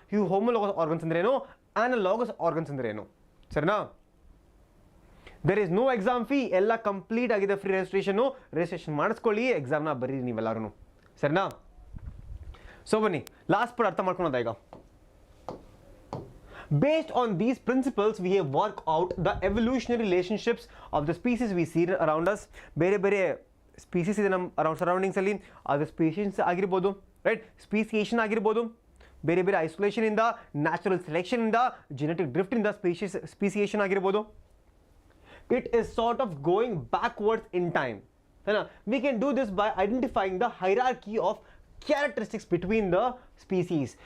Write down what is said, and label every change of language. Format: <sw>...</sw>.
<kn>ಇವು homologous organs ಅಂದ್ರೇನು, analogous organs ಅಂದ್ರೇನು, ಸರಿನಾ?</kn> <en>There is no exam fee.</en> <kn>ಎಲ್ಲ ಕಂಪ್ಲೀಟ್ ಆಗಿದೆ. ಫ್ರೀ ರಿಜಿಸ್ಟ್ರೇಷನ್ ಮಾಡಿಸ್ಕೊಳ್ಳಿ. ಎಕ್ಸಾಮ್ನ ಬರೀರಿ ನೀವೆಲ್ಲರೂ, ಸರಿನಾ? ಸೊ ಬನ್ನಿ, ಲಾಸ್ಟ್ ಪಾರ್ಟ್ ಅರ್ಥ ಮಾಡ್ಕೊಳೋದ ಈಗ.</kn> <en>Based on these principles, we have worked out the evolutionary relationships of the species we see around us.</en> <kn>ಬೇರೆ ಬೇರೆ ಸ್ಪೀಸೀಸ್ ಇದೆ ನಮ್ಮ ಸರೌಂಡಿಂಗ್ಸಲ್ಲಿ. ಅದು ಸ್ಪೀಷೀಸ್ ಆಗಿರ್ಬೋದು, ರೈಟ್? ಸ್ಪೀಸಿಯೇಷನ್ ಆಗಿರ್ಬೋದು. ಬೇರೆ ಬೇರೆ ಐಸೋಲೇಷನಿಂದ, ನ್ಯಾಚುರಲ್ ಸೆಲೆಕ್ಷನಿಂದ, ಜೆನೆಟಿಕ್ ಡ್ರಿಫ್ಟಿಂದ ಸ್ಪೀಸಿಯೇಷನ್ ಆಗಿರ್ಬೋದು.</kn> <en>It is sort of going backwards in time. We can do this by identifying the hierarchy of characteristics between the species.</en>